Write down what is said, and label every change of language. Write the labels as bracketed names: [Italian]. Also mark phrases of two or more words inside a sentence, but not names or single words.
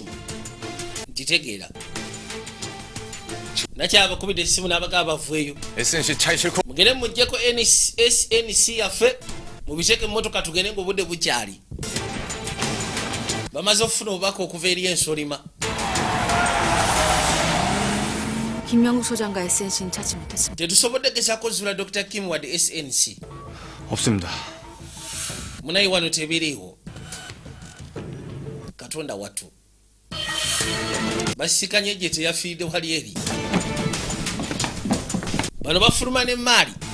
[Ganda] Ntitegeera. Nakyabakubidde essimu n'abagamba bavueyo. Mugende muggyeko SNC yaffe mubiteeke emmotoka tugende ng'obudde bukyali. Bamaze okufuna obubaka okuva eri ensolima. [Korean] 김명국 소장과 SNC는 찾지 못했습니다. [Ganda] Tetusobodde gezaako zuula Dr. Kim wadde SNC. [Korean] 없습니다. [Ganda] Munayi wano tebiriiwo. Katonda wattu. Basikanye gye teyafiiridde wali eri. Bano bafuluma n'emmaali.